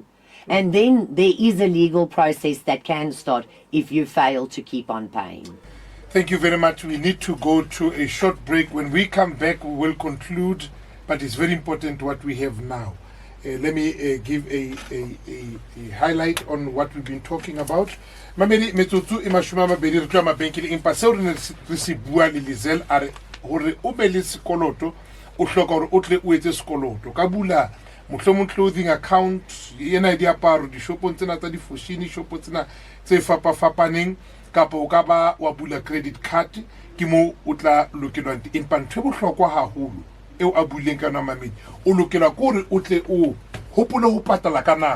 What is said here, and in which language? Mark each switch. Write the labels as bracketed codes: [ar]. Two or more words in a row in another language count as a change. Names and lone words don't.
[en] And then there is a legal process that can start if you fail to keep on paying. Thank you very much. We need to go to a short break. When we come back, we will conclude, but it's very important what we have now. Let me give a highlight on what we've been talking about. [st] Mamedi metsotso e mashome a mabedi re tloa mabenkeleng empa seo re ne re se bua le Liezel a re hore o be le sekoloto o hloka hore o tle o etse sekoloto ka bula mohlomong [en] clothing account [st] ena diaparo dishopong tsena tsa di-fashion shopo tsena tse fapafapaneng kapa o ka ba wa bula [en] credit card [st] ke mo o tla lokelwang empa ntho e bohlokwa haholo eo a buleng ka nwa mamedi o lokela gore o tle o hopole ho patala ka nako